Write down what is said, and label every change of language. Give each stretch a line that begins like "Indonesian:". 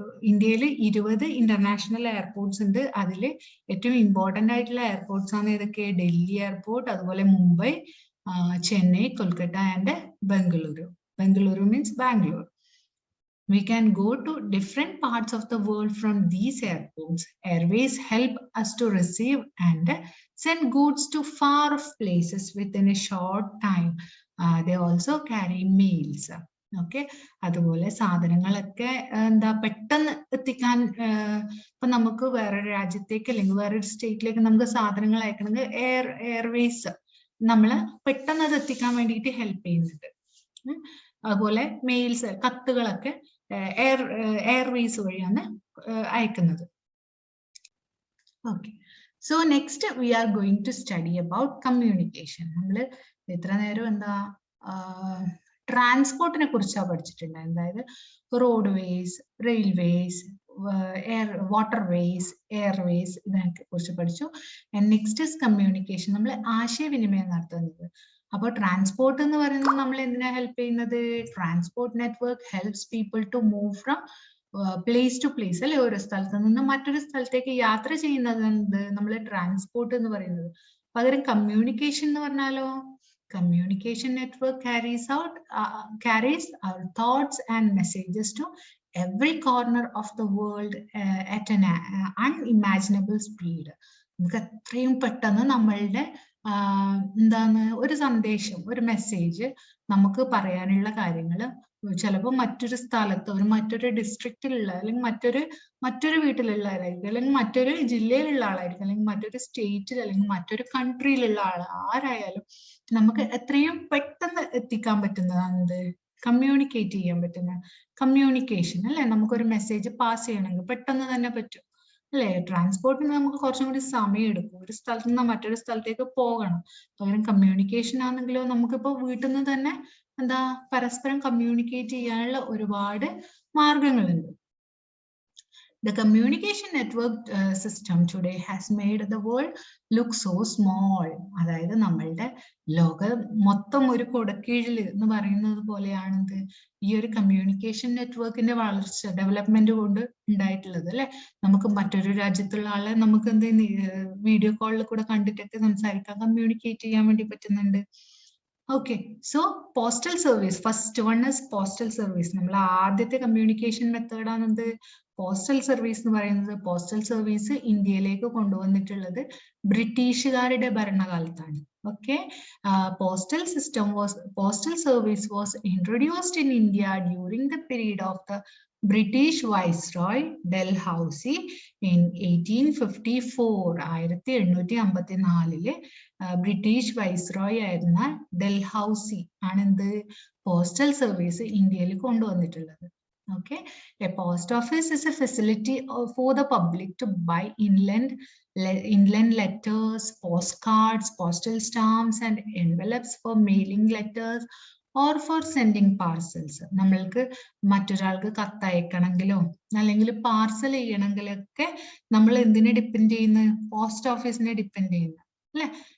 Malayalam: ഇന്ത്യയിൽ 20 international airports ഉണ്ട്. അതിൽ ഏറ്റവും ഇമ്പോർട്ടന്റ് ആയിട്ടുള്ള എയർപോർട്ട്സ് ആണ് ഏതൊക്കെ? ഡൽഹി എയർപോർട്ട്, അതുപോലെ Mumbai, Chennai, Kolkata and Bengaluru. Bengaluru means Bangalore.
English: We can go to different parts of the world from these airports. Airways help us to receive and send goods to far off places within a short time. They also carry mails.
Malayalam: Okay, അതുപോലെ സാധനങ്ങളൊക്കെ എന്താ പെട്ടെന്ന് എത്തിക്കാൻ, ഇപ്പൊ നമുക്ക് വേറൊരു രാജ്യത്തേക്ക് അല്ലെങ്കിൽ വേറൊരു സ്റ്റേറ്റിലേക്ക് നമുക്ക് സാധനങ്ങൾ അയക്കണമെങ്കിൽ എയർവേസ് നമ്മള് പെട്ടെന്ന് അത് എത്തിക്കാൻ വേണ്ടിയിട്ട് ഹെൽപ്പ് ചെയ്യുന്നുണ്ട്. അതുപോലെ മെയിൽസ്, കത്തുകളൊക്കെ എയർവേസ് വഴിയാണ് അയക്കുന്നത്.
English: Okay, so next we are going to study about communication.
Malayalam: നമ്മൾ ഇത്ര നേരം എന്താ ട്രാൻസ്പോർട്ടിനെ കുറിച്ചാണ് പഠിച്ചിട്ടുണ്ടായത്. അതായത് road vase, railways, waterways, Airways, ഇതിനൊക്കെ കുറിച്ച് പഠിച്ചു.
English: Next is communication.
Malayalam: നമ്മൾ ആശയവിനിമയം നടത്തുന്നത്. അപ്പോൾ ട്രാൻസ്പോർട്ട് എന്ന് പറയുന്നത് നമ്മൾ എന്തിനാ ഹെൽപ്പ് ചെയ്യുന്നത്?
English: Transport network helps people to move from place to place, അല്ലെ?
Malayalam: ഒരു സ്ഥലത്ത് നിന്ന് മറ്റൊരു സ്ഥലത്തേക്ക് യാത്ര ചെയ്യുന്നത് നമ്മൾ ട്രാൻസ്പോർട്ട് എന്ന് പറയുന്നത്. പകരം കമ്മ്യൂണിക്കേഷൻ എന്ന് പറഞ്ഞാലോ, communication network
English: carries our thoughts and messages to every corner of the world at an unimaginable speed.
Malayalam: നമുക്ക് എത്രയും പെട്ടെന്ന് നമ്മളുടെ എന്താണ് ഒരു സന്ദേശം, ഒരു മെസ്സേജ് നമുക്ക് പറയാനുള്ള കാര്യങ്ങൾ ചിലപ്പോൾ മറ്റൊരു സ്ഥലത്ത്, മറ്റൊരു ഡിസ്ട്രിക്റ്റിലുള്ള, അല്ലെങ്കിൽ മറ്റൊരു വീട്ടിലുള്ള ആളായിരിക്കും, അല്ലെങ്കിൽ മറ്റൊരു ജില്ലയിലുള്ള ആളായിരിക്കും, അല്ലെങ്കിൽ മറ്റൊരു സ്റ്റേറ്റിൽ, അല്ലെങ്കിൽ മറ്റൊരു കൺട്രിയിലുള്ള ആരായാലും നമുക്ക് എത്രയും പെട്ടെന്ന് എത്തിക്കാൻ പറ്റുന്നതാണ് കമ്മ്യൂണിക്കേറ്റ് ചെയ്യാൻ പറ്റുന്ന കമ്മ്യൂണിക്കേഷൻ, അല്ലെ? നമുക്കൊരു മെസ്സേജ് പാസ് ചെയ്യണമെങ്കിൽ പെട്ടെന്ന് തന്നെ പറ്റും, അല്ലെ? ട്രാൻസ്പോർട്ടിന് നമുക്ക് കുറച്ചും കൂടി സമയം എടുക്കും, ഒരു സ്ഥലത്ത് നിന്ന് മറ്റൊരു സ്ഥലത്തേക്ക് പോകണം. പകരം കമ്മ്യൂണിക്കേഷൻ ആണെങ്കിലോ നമുക്കിപ്പോ വീട്ടിൽ നിന്ന് തന്നെ എന്താ പരസ്പരം കമ്മ്യൂണിക്കേറ്റ് ചെയ്യാനുള്ള ഒരുപാട് മാർഗങ്ങളുണ്ട്.
English: The communication network system today has made the world look so small.
Malayalam: അതായത് നമ്മളുടെ ലോകം മൊത്തം ഒരു കുടക്കീഴിൽ എന്ന് പറയുന്നത് പോലെയാണെന്ത് ഈ ഒരു കമ്മ്യൂണിക്കേഷൻ നെറ്റ്വർക്കിന്റെ വളർച്ച, ഡെവലപ്മെന്റ് കൊണ്ട് ഉണ്ടായിട്ടുള്ളത്, അല്ലെ? നമുക്ക് മറ്റൊരു രാജ്യത്തുള്ള ആളെ നമുക്ക് എന്ത് വീഡിയോ കോളിൽ കൂടെ കണ്ടിട്ടൊക്കെ സംസാരിക്കാൻ, കമ്മ്യൂണിക്കേറ്റ് ചെയ്യാൻ വേണ്ടി പറ്റുന്നുണ്ട്.
English: Okay, so postal service, first one is postal service.
Malayalam: നമ്മൾ ആദ്യത്തെ കമ്മ്യൂണിക്കേഷൻ മെത്തേഡ് ആണെന്ത് പോസ്റ്റൽ സർവീസ് എന്ന് പറയുന്നത്. പോസ്റ്റൽ സർവീസ് ഇന്ത്യയിലേക്ക് കൊണ്ടുവന്നിട്ടുള്ളത് ബ്രിട്ടീഷുകാരുടെ ഭരണകാലത്താണ്.
English: Okay, postal service was introduced in India during the period of the British Viceroy Dalhousie in 1854.
Malayalam: 1854 British viceroy ആയിരുന്ന Dalhousie ആണെന്ത് postal service ഇന്ത്യയിൽ കൊണ്ടുവന്നിട്ടുള്ളത്.
English: Okay, a post office is a facility for the public to buy inland letters, postcards, postal stamps and envelopes for mailing letters or for sending parcels.
Malayalam: നമ്മൾക്ക് മറ്റൊരാൾക്ക് കത്തയക്കണമെങ്കിലോ അല്ലെങ്കിൽ parcel ചെയ്യണമെങ്കിലൊക്കെ നമ്മൾ എന്തിനെ depend ചെയ്യുന്നു? Post ഓഫീസിനെ depend ചെയ്യുന്നു, അല്ലെ?